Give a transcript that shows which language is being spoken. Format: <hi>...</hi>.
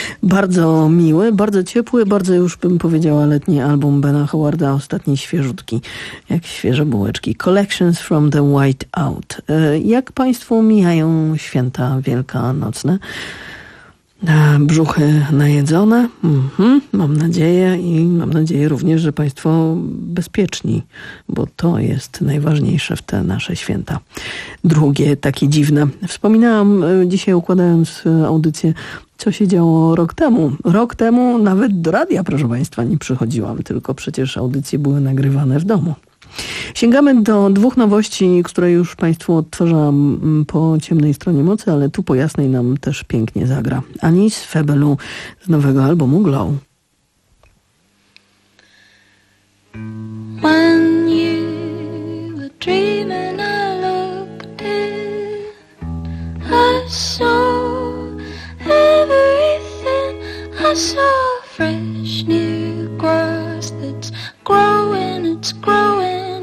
<pl>Bardzo miły, bardzo ciepły, bardzo już bym powiedziała letni album Bena Howarda, ostatni świeżutki, jak świeże bułeczki.</pl> <en>Collections from the White Out.</en> <pl>Jak państwo mijają święta wielkanocne? Brzuchy najedzone? Mam nadzieję i mam nadzieję również, że państwo bezpieczni, bo to jest najważniejsze w te nasze święta. Drugie, takie dziwne. Wspominałam dzisiaj, układając audycję, co się działo rok temu. Rok temu nawet do radia, proszę państwa, nie przychodziłam, tylko przecież audycje były nagrywane w domu. Sięgamy do dwóch nowości, które już państwu odtwarzałam po ciemnej stronie mocy, ale tu po jasnej nam też pięknie zagra. Anis Febelu z nowego albumu Glow.</pl> <en>When you were dreaming, I looked in, I saw everything, I saw fresh new grass that's growing, it's growing.</en>